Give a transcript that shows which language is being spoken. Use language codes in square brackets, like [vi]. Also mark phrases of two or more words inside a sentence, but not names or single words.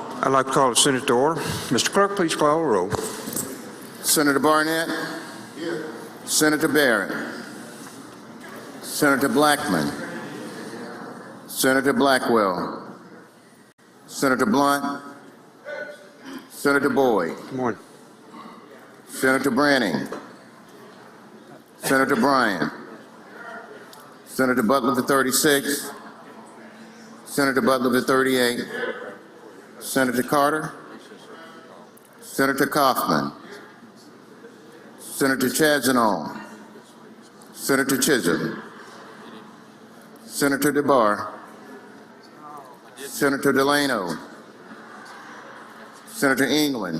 [en] I'd like to call the Senate to order. Mr. Clerk, please call the roll. Senator Barnett. Here. Senator Barrett. Senator Blackman. Senator Blackwell. Senator Blunt. Senator Boyd. Good morning. Senator Branning. Senator Bryan. Senator Butler for 36. Senator Butler for 38. Senator Carter. Senator Kaufman. Senator Chazanol. Senator Chisholm. Senator DeBar. Senator Delano. Senator England.